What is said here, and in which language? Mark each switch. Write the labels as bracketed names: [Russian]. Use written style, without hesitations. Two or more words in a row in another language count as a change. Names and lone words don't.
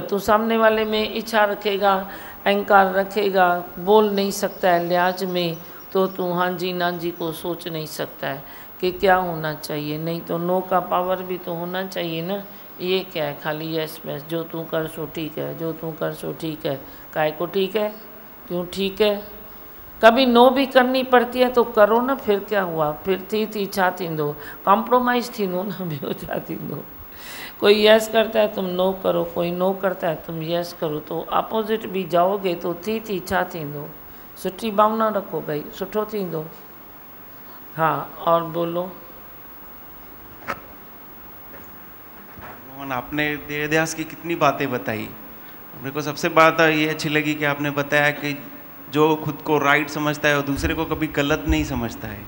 [Hindi] तू सामने वाले में इच्छा रखेगा, अहंकार रखेगा, बोल नहीं सकता है लिहाज में, तो तू हाँ जी नानजी को सोच नहीं सकता है कि क्या होना चाहिए। नहीं तो नो का पावर भी तो होना चाहिए ना। ये क्या है खाली यस मैस, जो तू कर सो ठीक है, जो तू कर सो ठीक है। काय को ठीक है, क्यों ठीक है? कभी नो भी करनी पड़ती है तो करो ना, फिर क्या हुआ, फिर [Sindhi] थी छा थींदो, कॉम्प्रोमाइज़ थींदो ना, ॿियो छा थींदो। [Hindi] कोई यस करता है तुम नो करो, कोई नो करता है तुम यस करो, तो अपोजिट भी जाओगे तो [Sindhi] थी छा थींदो। सुठी भावना रखो भाई, सुठो थींदो। [Hindi] हाँ और बोलो। मोहन, आपने देवदास की कितनी बातें बताई। मेरे को सबसे बात ये अच्छी लगी कि आपने बताया कि जो खुद को राइट समझता है और दूसरे को कभी गलत नहीं समझता है।